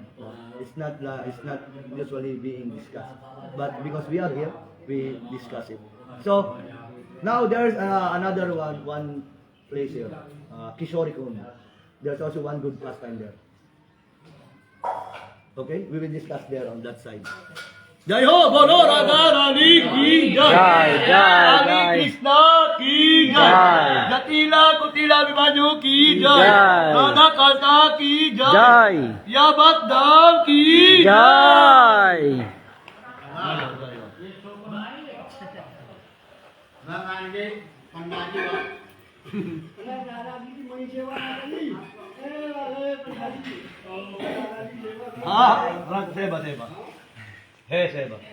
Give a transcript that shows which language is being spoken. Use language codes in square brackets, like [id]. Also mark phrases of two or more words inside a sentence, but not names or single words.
[en] It's not usually being discussed. But because we are here, we discuss it. So now there's another one place here, Kishori Kund. There's also one good pastime there. Okay, we will discuss there on that side. [hi] जय हो, बोलो राधारानी की जय, जय कृष्ण की जय, जटिला कुटिला भीमन्यु की जय, राधा कल्टा की जय, यावट धाम की जय. [en] Seva. Hey, Seva.